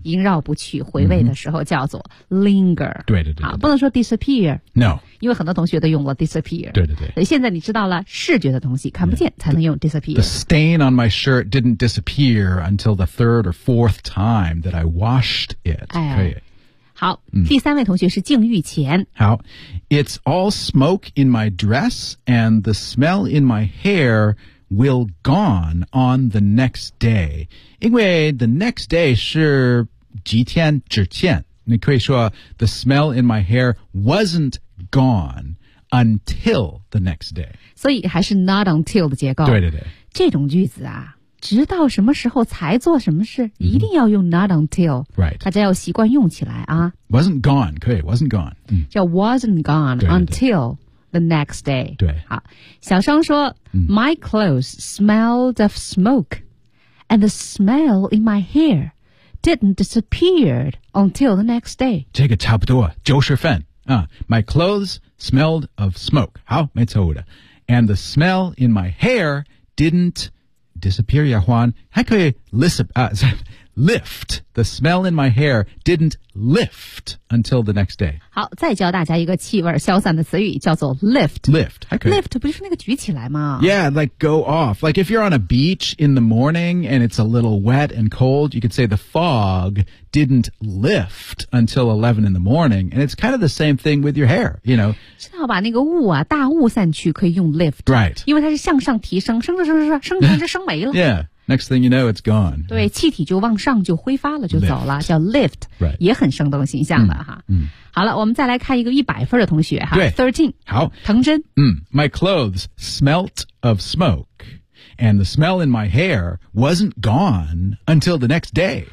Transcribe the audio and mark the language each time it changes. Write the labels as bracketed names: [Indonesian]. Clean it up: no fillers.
[Chinese] 萦绕不去回味的时候叫做 linger 对对 对, 对, 对不能说 disappear [English] no [Chinese] 因为很多同学都用了 disappear 对对对现在你知道了视觉的东西看不见才能用 disappear [English] the stain on my shirt didn't disappear until the third or fourth time that I washed it、 [Chinese] 哎、可以好、嗯、第三位同学是静玉前 [English] 好 it's all smoke in my dress and the smell in my hair will gone on the next day 因为 the next day [Chinese] 是几天之前你可以说 [English] the smell in my hair wasn't gone until the next day [Chinese] 所以还是 not until 的结构对对对这种句子啊直到什么时候才做什么事、mm-hmm. 一定要用 not until、 [English] right. [Chinese] 大家要习惯用起来啊 [English] wasn't gone 可以 wasn't gone、mm. 叫 wasn't gone [Chinese] 对对对 [English] until the next day [Chinese] 对好小双说、mm. [English] my clothes smelled of smoke and the smell in my hair didn't disappear until the next day [Chinese] 这个差不多九十分 [English] my clothes smelled of smoke. [Chinese] 好，没错的。 [English] And the smell in my hair didn't disappear, 亚欢。 [Chinese] 还可以 [English] lift. The smell in my hair didn't lift until the next day. [Chinese] 好，再教大家一个气味消散的词语，叫做 lift. [English] Lift, [Chinese] 还可以。 Lift 不就是那个举起来吗 [English] ？Yeah, like go off. Like if you're on a beach in the morning and it's a little wet and cold, you could say the fog didn't lift until 11 in the morning. And it's kind of the same thing with your hair, you know. [Chinese] 知道把那个雾啊，大雾散去可以用 lift. [English] Right. [Chinese] 因为它是向上提升，升没了。 [English] Yeah. Next thing you know, it's gone. [Chinese] 对，气体就往上就挥发了，就走了，叫 lift、 [English] right. [Chinese] 也很生动形象的、嗯、哈、嗯。好了，我们再来看一个100分的同学哈，对，13，好，藤真。 [English] My clothes smelt of smoke, and the smell in my hair wasn't gone until the next day.